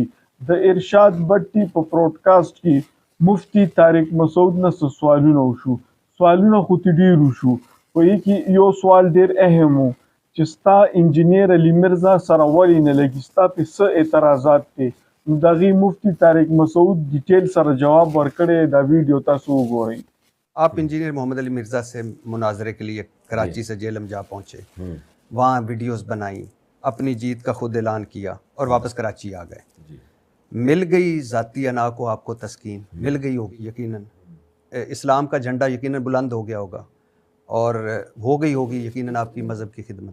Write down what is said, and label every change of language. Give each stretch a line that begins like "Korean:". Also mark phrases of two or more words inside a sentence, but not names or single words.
Pashto: د ارشاد بټي په پروډکاسټ کې مفتی طارق مسعود نه څه سوالونه وشو. سوالونه خو ترې ډېر وشو. په دې کې یو سوال ډېر اهم و چې ستا انجینیر علي مرزا سره ولې نه لګي، ستا پې څه اعتراضات دي؟ نو د هغې مفتی طارق مسعود ډیټیل سره جواب ورکړی. دا ویډیو تاسو وګورئ.
Urdu: آپ انجینئر محمد علی مرزا سے مناظرے کے لیے کراچی سے جیلم جا پہنچے، وہاں ویڈیوز بنائیں، اپنی جیت کا خود اعلان کیا اور واپس کراچی آ گئے. مل گئی ذاتی انا کو آپ کو تسکین، مل گئی ہوگی یقیناً، اسلام کا جھنڈا یقیناً بلند ہو گیا ہوگا اور ہو گئی ہوگی یقیناً آپ کی مذہب کی خدمت.